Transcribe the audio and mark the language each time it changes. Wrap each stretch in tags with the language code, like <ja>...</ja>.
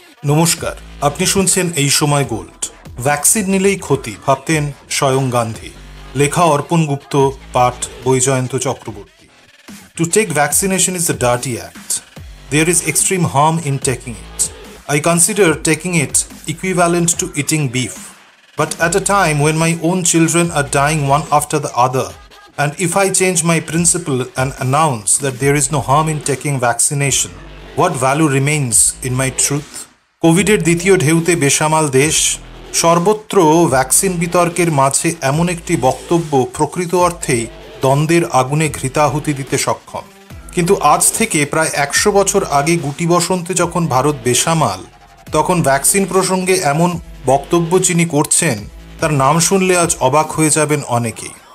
<bn>নমস্কার, আপনি শুনছেন এই সময় গোল্ড। ভ্যাকসিন নিলেই ক্ষতি ভাবতেন স্বয়ং গান্ধী। লেখা অর্পণ গুপ্ত, পাঠ Baijayanta Chakraborty.</bn> <en>To take vaccination is a dirty act. There is extreme harm in taking it. I consider taking it equivalent to eating beef. But at a time when my own children are dying one after the other, and if I change my principle and announce that there is no harm in taking vaccination, what value remains in my truth?</en> <bn>কোভিডের দ্বিতীয় ঢেউতে বেসামাল দেশ, সর্বত্র vaccine বিতর্কের মাঝে এমন একটি বক্তব্য প্রকৃত অর্থেই দ্বন্দ্বের আগুনে ঘৃতাহুতি দিতে সক্ষম। কিন্তু আজ থেকে প্রায় ১০০ বছর আগে গুটি বসন্তে যখন ভারত বেসামাল, তখন ভ্যাকসিন প্রসঙ্গে এমন বক্তব্য যিনি করছেন তার নাম শুনলে আজ অবাক হয়ে যাবেন অনেকেই।</bn>